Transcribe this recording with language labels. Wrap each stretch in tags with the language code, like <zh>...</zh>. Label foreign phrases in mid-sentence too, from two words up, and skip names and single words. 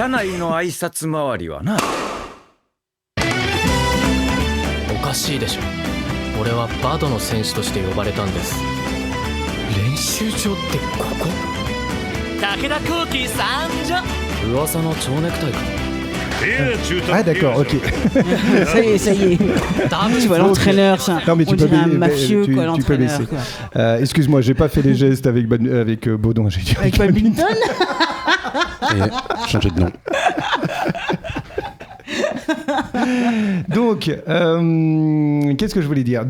<ja>社内の挨拶回りはな。おかしいでしょ。俺はバドの選手として呼ばれたんです。練習場ってここ？武田幸喜参上。噂の蝶ネクタイか。</ja> <fr>Ah d'accord, ok. ça y est. Tu vois l'entraîneur, non, mais tu peux un mafieux, tu, quoi, tu peux baisser. Excuse-moi, j'ai pas fait les gestes avec Baudon. J'ai dit avec badminton. Changer de nom. Donc, qu'est-ce que je voulais dire ?</fr>